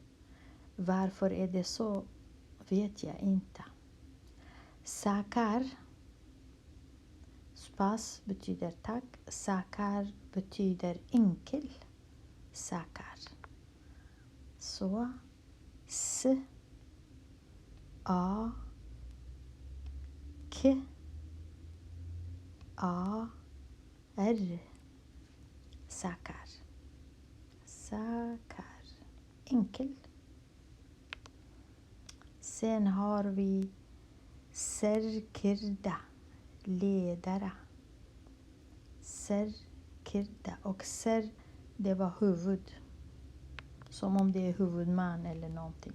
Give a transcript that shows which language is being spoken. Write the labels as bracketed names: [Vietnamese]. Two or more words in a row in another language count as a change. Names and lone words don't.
[Swedish] Varför är det så vet jag inte. Sakar. Spas betyder tack. Sakar betyder enkel. Sakar. Så. S. A. K. A. R. Sakar. Sakar. Enkel. Sen har vi Serkirda. Ledare. Serkirda. Och ser, det var huvud. Som om det är huvudman eller någonting.